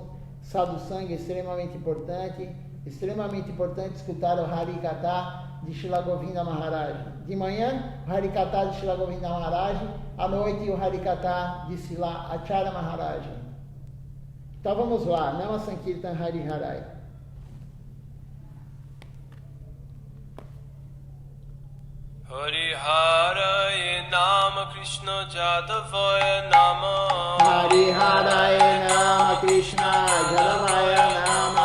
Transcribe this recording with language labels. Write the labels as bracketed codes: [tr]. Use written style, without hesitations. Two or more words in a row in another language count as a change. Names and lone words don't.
[pt] Sadhu Sangha é extremamente importante escutar o Harikatha de Srila Govinda Maharaj. De manhã, o Harikatha de Srila Govinda Maharaj, à noite o Harikatha de Srila Acharya Maharaj. Então vamos lá, [sa] नाम सङ्कीर्तन हरि हरये. हरि हरये नमः कृष्ण यादवाय नमः. हरि हरये नमः कृष्ण यादवाय नमः.